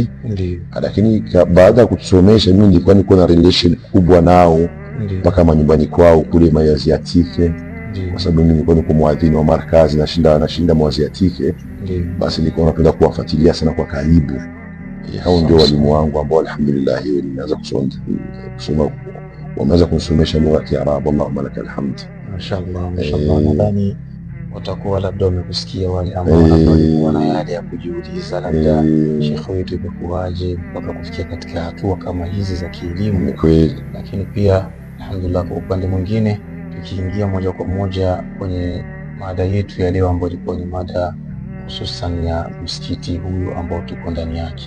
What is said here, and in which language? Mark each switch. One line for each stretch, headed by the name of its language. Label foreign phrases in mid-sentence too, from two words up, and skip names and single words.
Swahili: Lakini baada ya kutusomesha mimi nilikuwa na relation kubwa nao mpaka manyumbani kwao kule Mayaziatike, kwa sababu mimi nilikuwa niko muadhini wa markazi, nashinda Mayaziatike. Basi nilikuwa napenda kuwafuatilia sana kwa karibu. Hao ndio walimu wangu ambao alhamdulillah nimeanza kusoma, wameanza kunisomesha lugha ya Kiarabu.
Arabic: اللهم لك الحمد. ما شاء الله، ما شاء الله.
Swahili: Nadhani watakuwa labda wamekusikia wale ambao walikuwa na yale ya kujiuliza, labda Sheikh wetu imekuwaje mpaka kufikia katika hatua kama hizi za kielimu. Lakini pia alhamdulillah, kwa upande mwingine tukiingia moja kwa moja kwenye mada yetu ya leo ambayo ilikuwa ni mada hususan ya msikiti huyu ambao tuko ndani yake.